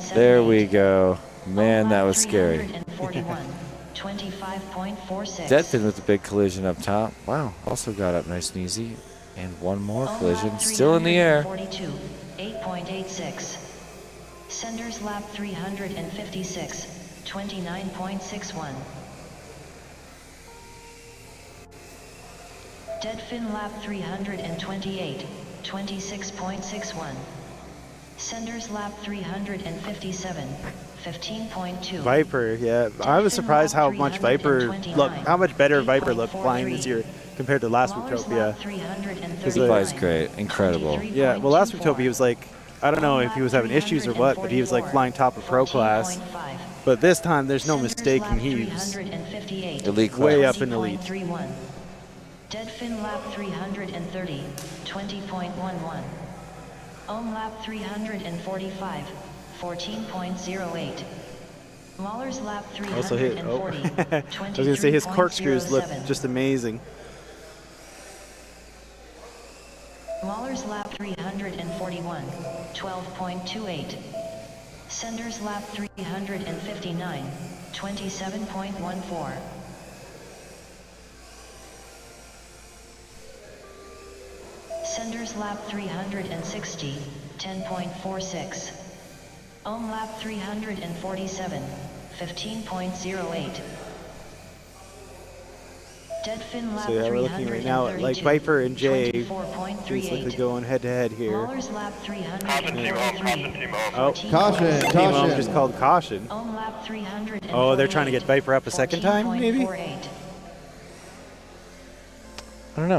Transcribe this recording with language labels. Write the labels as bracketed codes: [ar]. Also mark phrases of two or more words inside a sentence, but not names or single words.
[en] 15.78. There we go. Man, Ohm that lap was scary. 341, 25.46. Deadfin with the big collision up top. Wow, also got up nice and easy. And one more Ohm collision, lap still in the air. 342, 8.86. Senders lap 356, 29.61. Deadfin lap 328, 26.61. Senders lap 357, 15.2. Viper, yeah. I was surprised how much Viper looked, how much better Viper looked flying this year compared to last Mahler's Whooptopia. lap 339, He flies great, incredible. Yeah, well, last Whooptopia he was like, I don't know if he was having issues or what, but he was like flying top of pro class. 14.5. But this time, there's no Senders mistaking lap he's 358, Elite class. way up in the lead. 20.31. Deadfin lap 330, 20.11. Ohm lap 345, 14.08. Mahler's lap Also hit. Oh. 340, I was going to say his corkscrews look 23.07. just amazing. Mahler's lap 341, 12.28. Senders lap 359, 27.14. Senders lap 360, 10.46. Ohm lap 347, 15.08. Deadfin lap So yeah, we're looking right now at like Viper and Jay basically going head to head here. Mahler's lap Caution, team home. Caution, team home. Oh, Caution, Team Ohm caution. just called caution. Ohm lap 348. Oh, they're trying to get Viper up a second time, maybe? 14.48. I don't know.